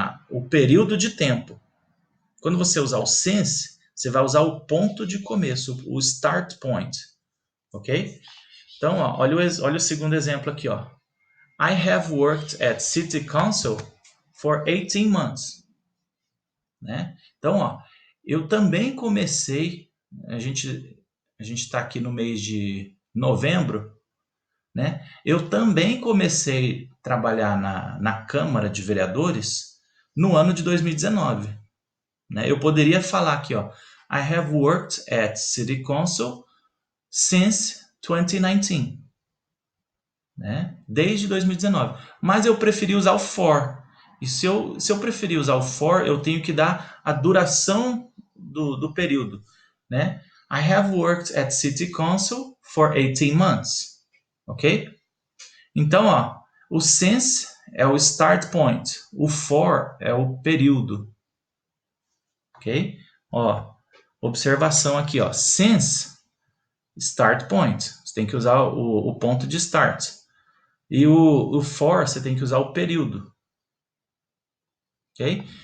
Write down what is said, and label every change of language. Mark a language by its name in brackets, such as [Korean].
[Portuguese] o período de tempo. Quando você usar o since, você vai usar o ponto de começo, o start point, ok? Então, ó, olha o segundo exemplo aqui, ó. [English] I have worked at City Council for 18 months. [Portuguese] Né? Então, ó, eu também comecei, a gente está aqui no mês de novembro, né? Eu também comecei a trabalhar na Câmara de Vereadores no ano de 2019. Né? Eu poderia falar aqui, ó, [English] I have worked at City Council since 2019. [Portuguese] Né? Desde 2019. Mas eu preferi usar o for. E se eu preferir usar o for, eu tenho que dar a duração do período. Né? [English] I have worked at City Council for 18 months. [Portuguese] Ok? Então, ó, o since é o start point. O for é o período. Ok? Ó, observação aqui, ó. Since, start point. Você tem que usar o ponto de start. E o for, você tem que usar o período. Ok?